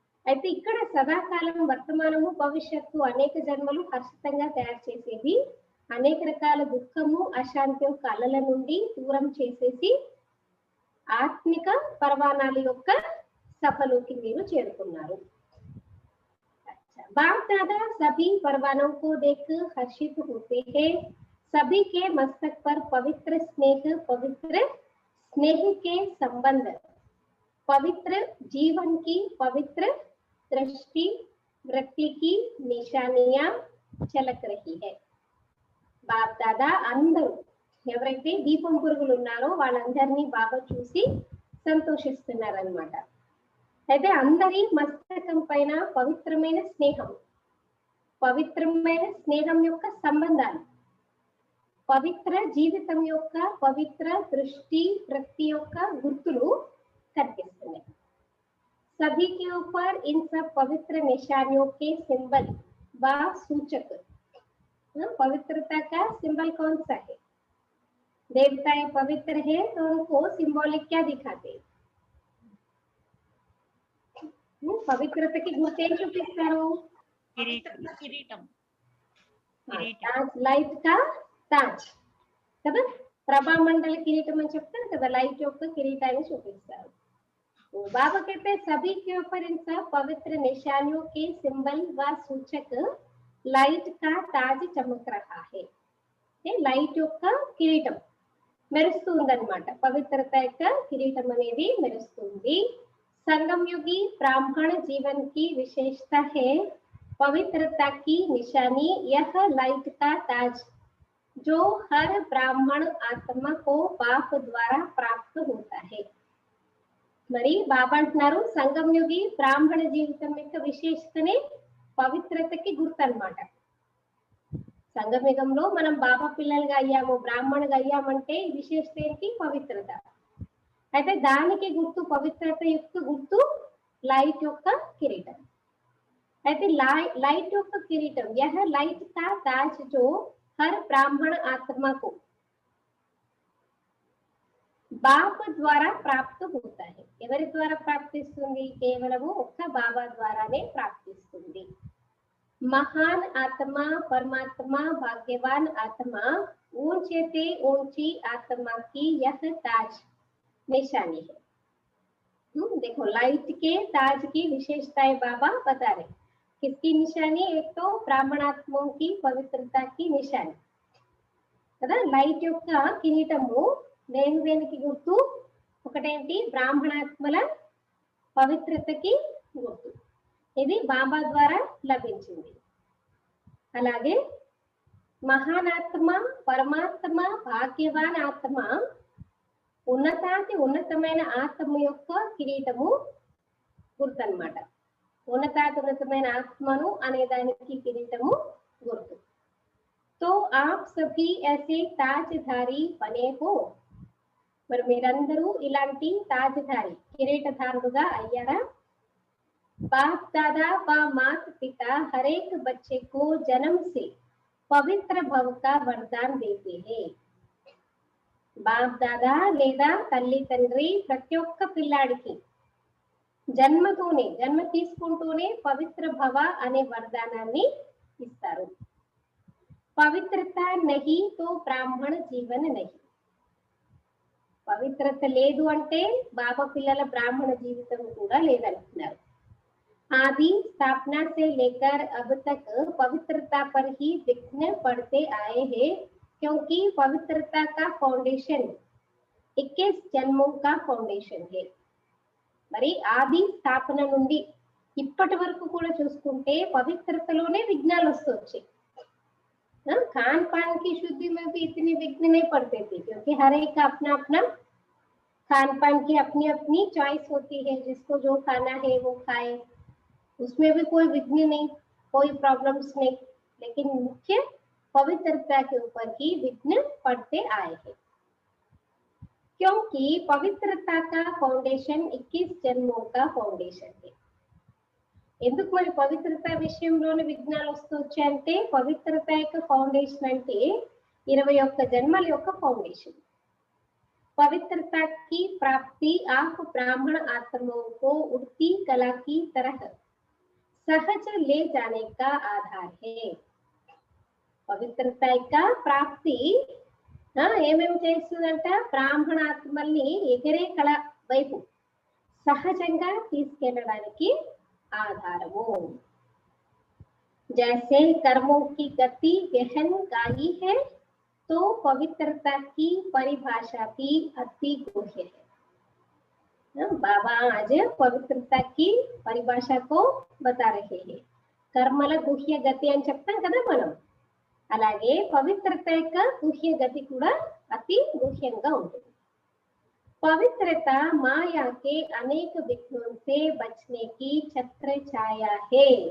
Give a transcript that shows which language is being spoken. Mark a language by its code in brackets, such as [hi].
[te] అయితే ఇక్కడ సదాకాలం వర్తమానము భవిష్యత్తు అనేక జన్మలు హర్షితంగా తయారు చేసేది అనేక రకాల దుఃఖము అశాంతి యొక్క అలల నుండి దూరం చేసేసి ఆత్మిక పరవానాల యొక్క సభలోకి మీరు చేరుకున్నారు। [hi] बाप दादा सभी परवानों को देख हर्षित होते हैं। सभी के मस्तक पर पवित्र स्नेह के संबंध पवित्र जीवन की पवित्र दृष्टि वृत्ति की निशानियां झलक रही है। [te] बाप दादा అందరూ ఎవరైతే దీపం పురుగులు ఉన్నారో వాళ్ళందరినీ బాబా చూసి సంతోషిస్తున్నారన్నమాట। అయితే అందరి మస్తకం పైన పవిత్రమైన స్నేహం యొక్క సంబంధాలు పవిత్ర జీవితం యొక్క పవిత్ర దృష్టి వృత్తి యొక్క గుర్తులు కనిపిస్తున్నాయి। [hi] सभी के ऊपर इन सब पवित्र निशानियों के सिंबल व सूचक। पवित्रता का सिंबल कौन सा है? देवताएं पवित्र है तो उनको सिंबॉलिक क्या दिखाते हैं? [te] పవిత్రతకి గుర్తేం చూపిస్తారు? కిరీటం. [hi] లైట్ కా తాజ్ [te] కదా, ప్రభామండల కిరీటం అని చెప్తారు కదా, లైట్ యొక్క కిరీటాన్ని చూపిస్తారు. [hi] बाबा कहते हैं सभी के ऊपर इन सब पवित्र निशानियों के सिंबल व सूचक लाइट का ताज चमक रहा है. [te] లైట్ యొక్క కిరీటం మెరుస్తుందన్నమాట. పవిత్రత యొక్క కిరీటం అనేది మెరుస్తుంది. [hi] संगम युगी ब्राह्मण जीवन की विशेषता है पवित्रता की निशानी यह लाइट का ताज जो हर ब्राह्मण आत्मा को बाप द्वारा प्राप्त होता है. [te] మరి బాబా అంటున్నారు సంగం యుగి బ్రాహ్మణ జీవితం యొక్క విశేషతనే పవిత్రతకి గుర్తు అన్నమాట. సంగమయుగంలో మనం బాబా పిల్లలుగా అయ్యాము, బ్రాహ్మణుగా అయ్యామంటే విశేషత ఏంటి? పవిత్రత. అయితే దానికి గుర్తు, పవిత్రత యొక్క గుర్తు లైట్ యొక్క కిరీటం. అయితే లైట్ యొక్క కిరీటం [hi] यह लाइट का ताज जो हर ब्राह्मण आत्मा को [te] బాబ ద్వారా ప్రాప్తి అవుతాయి. ఎవరి ద్వారా ప్రాప్తిస్తుంది? కేవలము ఒక్క బాబా ద్వారానే ప్రాప్తిస్తుంది. [hi] మహాన్ ఆత్మ పరమాత్మ భాగ్యవాన్ ఆత్మ ऊंचे से ऊंची आत्मा की यह ताज निशानी है. देखो लाइट के ताज की विशेषताएं बाबा बता रहे. किसकी निशानी? एक तो ब्राह्मणात्माओं की पवित्रता की निशानी కదా. [te] లైట్ యొక్క కిరీటము దేనికి గుర్తు? ఒకటేంటి? బ్రాహ్మణాత్మల పవిత్రతకి గుర్తు. ఇది బాబా ద్వారా లభించింది. అలాగే మహానాత్మ పరమాత్మ భాగ్యవాన్ ఆత్మ ఉన్నతాతి ఉన్నతమైన ఆత్మ యొక్క కిరీటము గుర్తు అన్నమాట. ఉన్నతాతి ఉన్నతమైన ఆత్మను అనే దానికి కిరీటము గుర్తు. [hi] तो आप सभी ऐसे ताजधारी बने हो. [te] మరి మీరందరూ ఇలాంటి తాజ్ధారి కిరీటధారులుగా అయ్యారా? [hi] बाप दादा व माता पिता हर एक बच्चे को जन्म से पवित्र भव का वरदान देते हैं. [te] బాప్ దాదా లేదా తల్లి తండ్రి ప్రతి ఒక్క పిల్లాడికి జన్మ తీసుకుంటూనే పవిత్ర భవ అనే వరదానాన్ని ఇస్తారు. [hi] పవిత్రత నహి తో బ్రాహ్మణ జీవన నహి. [te] పవిత్రత లేదు అంటే బాబా పిల్లల బ్రాహ్మణ జీవితం కూడా లేదంటున్నారు. [hi] आदि स्थापना से लेकर अब तक पवित्रता पर ही विघ्न पड़ते आए हैं क्योंकि पवित्रता का फाउंडेशन 21 जन्मों का फाउंडेशन है. [te] మరి ఆది స్థాపన నుండి ఇప్పటి వరకు కూడా చూసుకుంటే పవిత్రతలోనే విఘ్నాలు వస్తొచ్చాయి. [hi] खान पान की शुद्धि में भी इतने विघ्न नहीं पड़ते थे क्योंकि हर एक का अपना अपना खान पान की अपनी अपनी चॉइस होती है. जिसको जो खाना है वो खाए, उसमें भी कोई विघ्न नहीं, कोई प्रॉब्लम्स नहीं. लेकिन मुख्य पवित्रता के ऊपर ही विघ्न पड़ते आए हैं क्योंकि पवित्रता का फाउंडेशन 21 जन्मों का फाउंडेशन है. [te] ఎందుకు మరి పవిత్రత విషయంలోనే విఘ్నాలు వస్తొచ్చాయంటే పవిత్రత యొక్క ఫౌండేషన్ అంటే 21 జన్మల యొక్క ఫౌండేషన్. [hi] पवित्रता की प्राप्ति आप ब्राह्मण आत्माओं को उड़ती कला की तरह सहज ले जाने का आधार है. [te] పవిత్రత యొక్క ప్రాప్తి ఏమేమి చేస్తుందంట? బ్రాహ్మణాత్మల్ని ఎగిరే కళ వైపు సహజంగా తీసుకెళ్ళడానికి ఆధారము. [hi] जैसे कर्मों की गति गहन गाई है तो पवित्रता की परिभाषा भी अति गुह्य है. बाबा आज पवित्रता की परिभाषा को बता रहे हैं. [te] कर्मల గుహ్య గతి అని చెప్తాం కదా మనం, అలాగే పవిత్రత యొక్క గుహ్య గతి కూడా అతి గుహ్యంగా ఉంటుంది. [hi] पवित्रता माया के अनेक विघ्नों से बचने की छत्र छाया है.